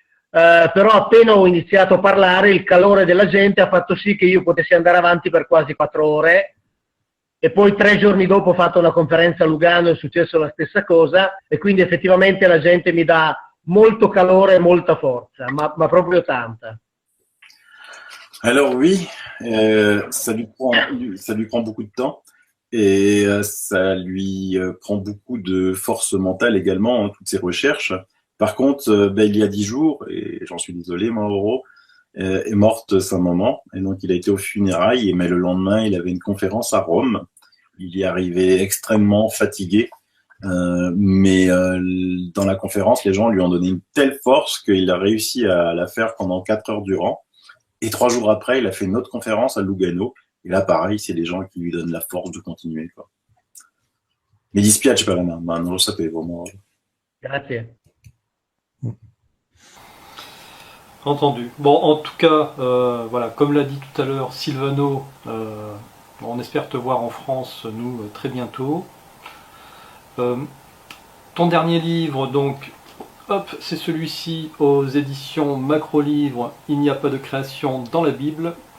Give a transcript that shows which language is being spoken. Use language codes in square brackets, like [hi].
[it] Però appena ho iniziato a parlare, il calore della gente ha fatto sì che io potessi andare avanti per quasi 4 ore e poi 3 giorni dopo ho fatto una conferenza a Lugano, è successo la stessa cosa e quindi effettivamente la gente mi dà molto calore e molta forza, ma proprio tanta. [fr] Alors oui, ça lui prend beaucoup de temps et ça lui prend beaucoup de force mentale également, hein, toutes ces recherches. Par contre, il y a 10 jours, et j'en suis désolé, Mauro, est morte sa maman, et donc il a été aux funérailles, mais le lendemain, il avait une conférence à Rome. Il y arrivait extrêmement fatigué, mais dans la conférence, les gens lui ont donné une telle force qu'il a réussi à la faire pendant 4 heures durant. Et 3 jours après, il a fait une autre conférence à Lugano. Et là, pareil, c'est des gens qui lui donnent la force de continuer, quoi. [it] Mi dispiace per me, ma non lo sapevo. Grazie. [fr] Entendu. Bon, en tout cas, voilà, comme l'a dit tout à l'heure Silvano, on espère te voir en France, nous, très bientôt. Ton dernier livre, donc, hop, c'est celui-ci aux éditions Macro Livre, Il n'y a pas de création dans la Bible.